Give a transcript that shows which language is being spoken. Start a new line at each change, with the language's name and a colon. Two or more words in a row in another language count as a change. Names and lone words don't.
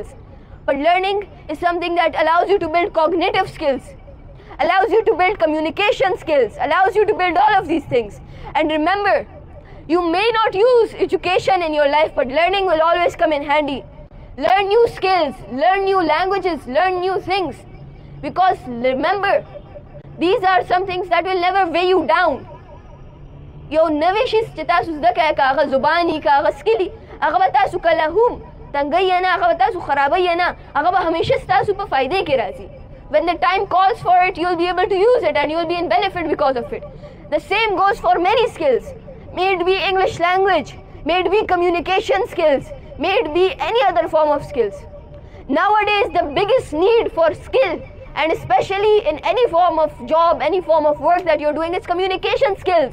English: But learning is something that allows you to build cognitive skills, allows you to build communication skills, allows you to build all of these things. And remember, you may not use education in your life, but learning will always come in handy. Learn new skills, learn new languages, learn new things. Because remember, these are some things that will never weigh you down.
Pashto: یو نوې شی چې تاسو زده کوئ که هغه زبان که هغه سکل هغه به تاسو کله هم تنګوي نه هغه به تاسو خرابوي نه هغه به همیشه ستاسو په فایدې کې راځي.
English: When the time calls for it, you'll be able to use it and you'll be in benefit because of it. The same goes for many skills. May it be English language, may it be communication skills, may it be any other form of skills. Nowadays, the biggest need for skill, and especially in any form of job, any form of work that you're doing, is communication skills.